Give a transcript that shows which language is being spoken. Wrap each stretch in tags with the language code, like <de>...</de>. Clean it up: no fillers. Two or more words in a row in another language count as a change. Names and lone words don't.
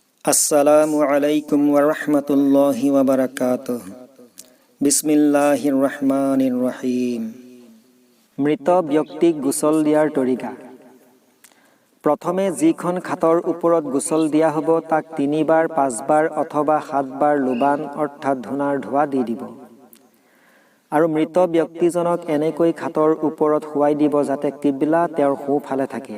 <ar>السلام عليكم ورحمة الله وبركاته. بسم الله الرحمن الرحيم.</ar> <as>মৃত ব্যক্তিক গোসল দিয়াৰ তৰিকা। প্ৰথমে যিখন খাটৰ ওপৰত গোসল দিয়া হ'ব তাক 3 বাৰ 5 বাৰ অথবা 7 বাৰ লুবান অৰ্থাৎ ধুনাৰ ধোৱা দি দিব। আৰু মৃত ব্যক্তিজনক এনেকৈ খাটৰ ওপৰত শুৱাই দিব যাতে কিবলা তেওঁৰ সোঁফালে থাকে।</as>